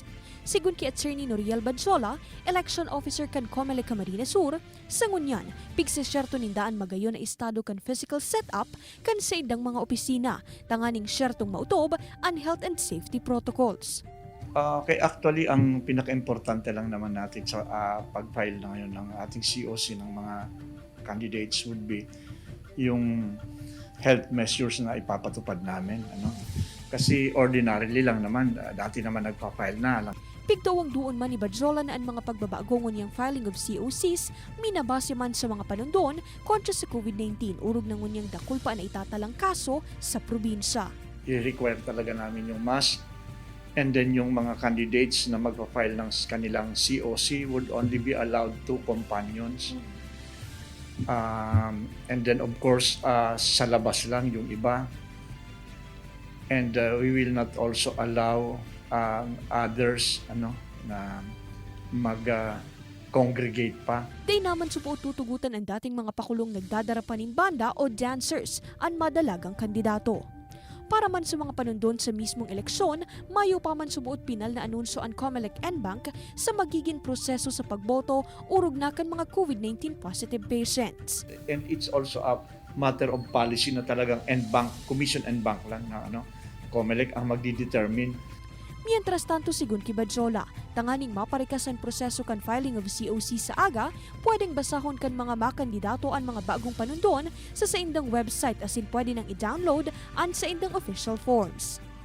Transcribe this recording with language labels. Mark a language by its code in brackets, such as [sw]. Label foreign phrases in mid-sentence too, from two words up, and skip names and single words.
[bik] Sigun kay Attorney Noriel Badsola, Election Officer kan Comelec Camarines Sur, sa ngunyan, pigsisyerto nindaan magayon na estado kan physical setup kan sa idang mga opisina, tanganing syertong mautob ang [en] health and safety protocols. Okay, actually, [tl] ang pinaka-importante lang naman natin sa pag-file na ngayon ng ating COC ng mga candidates [en] would be [tl] yung [en] health measures [tl] na ipapatupad namin. Kasi ordinarily lang naman, dati naman nagpa-file na. [bik] Pigtawang doon man ni Badjola na ang mga pagbabagongon niyang [en] filing of COCs, [bik] minabase man sa mga panundon kontra sa COVID-19, urog na ngunyang dakul pa na itatalang kaso sa probinsya. [tl] I-require talaga namin yung mask. [en] And then [tl] yung mga candidates na magpa-file ng kanilang COC [en] would only be allowed 2 companions. And then of course, [tl] sa labas lang yung iba. [en] And we will not also allow others [tl] na mag-congregate pa. [bik] Day naman supo tutugutan ang dating mga pakulong nagdadarapanin banda o dancers ang madalagang kandidato. Para man sa mga panundon sa mismong eleksyon, mayo pa man subuot pinal na anunsyo ang Comelec NBank sa magiging proseso sa pagboto urog na kan mga COVID-19 positive patients. [en] And it's also a matter of policy [tl] na talagang NBank, Commission NBank lang na Comelec ang magdi-determine. [bik] Mientras tanto, sigun kay Badjola, tanganing maparikas ang proseso kan [en] filing of COC [bik] sa AGA, pwedeng basahon kan mga makandidato ang mga bagong panundon sa indang website asin pwede nang i-download ang sa indang [en] official forms.